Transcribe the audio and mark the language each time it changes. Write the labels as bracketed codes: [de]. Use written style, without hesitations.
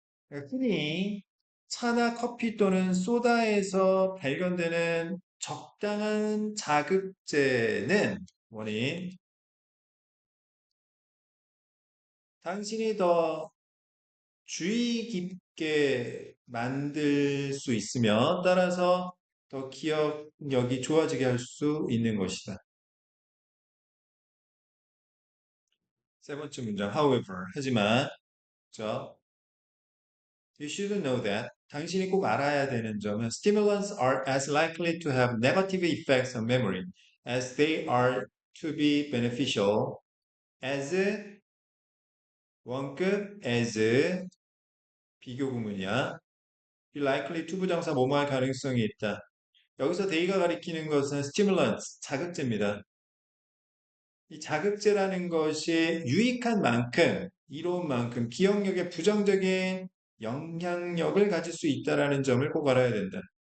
[ko] 흔히 차나 커피 또는 소다에서 발견되는 적당한 자극제는 원인, 당신이 더 주의 깊게 만들 수 있으며 따라서 더 기억력이 좋아지게 할 수 있는 것이다. 세 번째 문장, however, 하지만, 저, [en] you should know that. [ko] 당신이 꼭 알아야 되는 점은 [en] stimulants are as likely to have negative effects on memory as they are to be beneficial as 원급 as [ko] 비교 구문이야. be likely to 부정사 뭐뭐 할 가능성이 있다. 여기서 they가 가리키는 것은 stimulants, 자극제입니다. 이 자극제라는 것이 유익한 만큼, 이로운 만큼 기억력에 부정적인 영향력을 가질 수 있다라는 점을 꼭 알아야 된다.